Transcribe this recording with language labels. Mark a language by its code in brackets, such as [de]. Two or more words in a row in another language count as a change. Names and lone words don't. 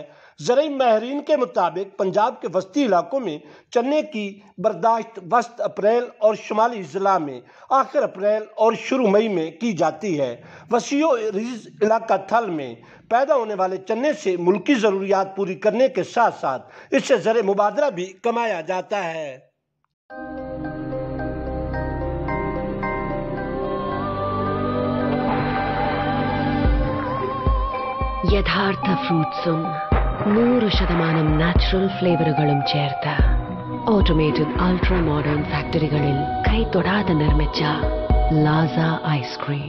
[ur] زرعی ماہرین کے مطابق پنجاب کے وسطی علاقوں میں چنے کی برداشت وسط اپریل اور شمالی ضلع میں آخر اپریل اور شروع مئی میں کی جاتی ہے. وسیع و عریض علاقہ تھل میں پیدا ہونے والے چنے سے ملکی ضروریات پوری کرنے کے ساتھ ساتھ اس سے زرمبادلہ بھی کمایا جاتا ہے. [ml] യഥാർത്ഥ ഫ്രൂട്ട്സും 100% [en] natural flavours [ml] ചേർത്ത് [en] automated ultra modern factories [ml] കൈതൊടാതെ നിർമ്മിച്ച ലാസ ഐസ്ക്രീം.